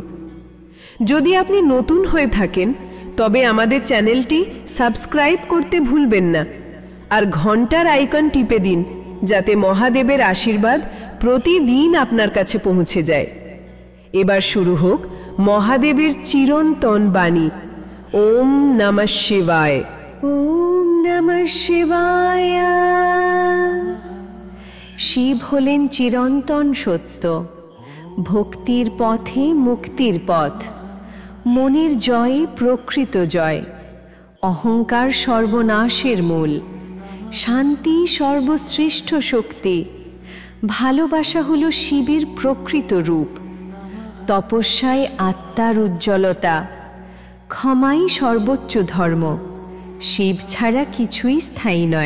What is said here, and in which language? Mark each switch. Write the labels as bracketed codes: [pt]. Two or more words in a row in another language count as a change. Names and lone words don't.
[bn] যদি আপনি নতুন হয়ে থাকেন তবে আমাদের চ্যানেলটি সাবস্ক্রাইব করতে ভুলবেন না আর ঘন্টার আইকন টিপে দিন, যাতে মহাদেবের আশীর্বাদ প্রতিদিন আপনার কাছে পৌঁছে যায়। এবার শুরু হোক মহাদেবের চিরন্তন বাণী। [sa] ওম নমঃ শিবায়। ওম নমঃ শিবায়। [bn] শিব হলেন চিরন্তন সত্য, ভক্তির পথে মুক্তির পথ, মনের জয়ে প্রকৃত জয়, অহংকার সর্বনাশের মূল, শান্তি সর্বশ্রেষ্ঠ শক্তি, ভালোবাসা হল শিবের প্রকৃত রূপ, তপস্যায় আত্মার উজ্জ্বলতা, ক্ষমাই সর্বোচ্চ ধর্ম, শিব ছাড়া কিছুই স্থায়ী নয়।